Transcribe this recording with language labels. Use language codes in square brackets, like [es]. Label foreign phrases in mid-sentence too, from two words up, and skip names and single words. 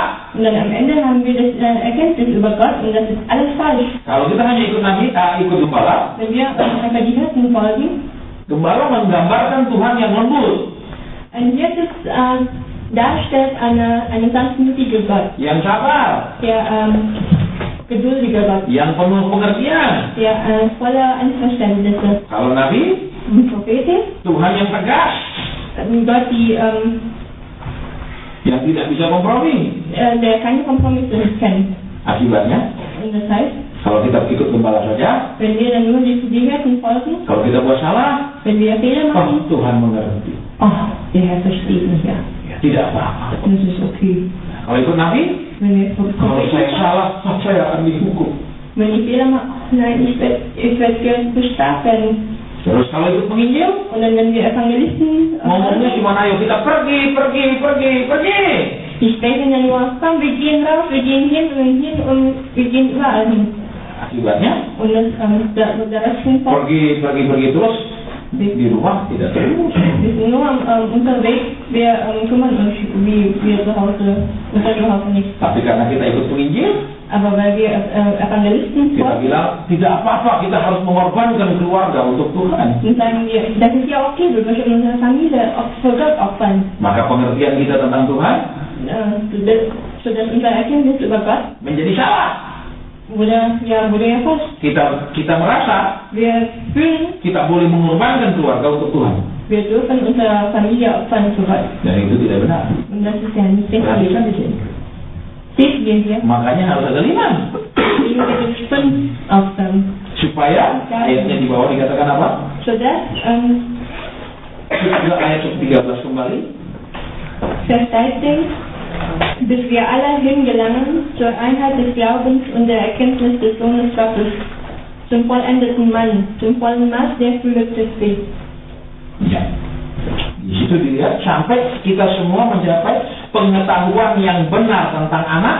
[de] Und dann am Ende haben wir das Erkenntnis über Gott und das ist alles falsch. [id] Kalau kita hanya ikut Nabi, ikut gembala, [de] Wenn wir einfach die Hirten folgen, [id] gembala menggambarkan Tuhan yang lembut, [de] ein Hirte darstellt eine sanftmütige Gott, [id] yang sabar, [de] der geduldige Gott, [id] yang penuh pengertian. [de] der voller Einverständnisse. [id] Kalau Nabi, [de] Propheten, [id] Tuhan yang tegas, [de] Gott, [id] yang tidak bisa kompromi. [de] der keine Kompromisse kennt. [id] Akibatnya, [de] Und das heißt, [id] kalau kita ikut gembala saja, [de] wenn wir dann nur die Hirten folgen, [id] kalau kita buat salah, [de] wenn wir Fehler machen, [id] Tuhan mengerti. [de] oh, der Herr versteht mich ja. [id] Tidak apa-apa. [de] Das ist okay. [id] Kalau ikut Nabi, [de] Wenn wir [id] kalau saya [de] Propheten, [id] salah, saya akan dihukum. [de] wenn ich Fehler mache, nein, ich werd bestraft werden. [id] Terus kalau ikut penginjil, [de] Und dann, wenn wir Evangelisten [id] ngomongnya cuma ayo kita pergi. [de] die sprechen ja nur, komm, wir gehen raus, wir gehen hin und wir gehen überall hin. [id] Akibatnya, [de] Und das, der Rest vom Volk, [id] pergi terus, di rumah tidak terus. [de] wir sind nur unterwegs, wir kümmern uns, wie wir zu Hause, unser Zuhause nicht. [id] Tapi karena kita ikut penginjil, [de] Aber weil wir Evangelisten [id] kita [de] folgen, [id] bilang tidak apa-apa, kita harus mengorbankan keluarga untuk Tuhan. [de] dann sagen wir, das ist ja okay, wir müssen unsere Familie für Gott opfern. [id] Maka pengertian kita tentang Tuhan [de] Sodass unser Erkenntnis über Gott [id] menjadi salah. [de] wurde ja falsch. [id] Kita merasa [de] Wir fühlen, [id] kita boleh mengorbankan keluarga untuk Tuhan. [de] wir dürfen unsere Familie opfern für Gott. [id] Dan itu tidak benar. [de] Und das ist ja nicht [id] Perhatikan [de] richtig. [id] di sini. [de] Sehen wir hier, [id] Makanya harus ada iman. [de] deswegen gibt es 5 Aufgaben. [id] Supaya ayatnya di bawah dikatakan apa? [de] Sodass, [id] Juga ayat 13 kembali. [de] Vers 13, bis wir alle hingelangen zur Einheit des Glaubens und der Erkenntnis des Sohnes Gottes, zum vollendeten Mann, zum vollen Maß der Fülle Christi. [id] Ya. Di situ dilihat sampai kita semua mencapai pengetahuan yang benar tentang anak.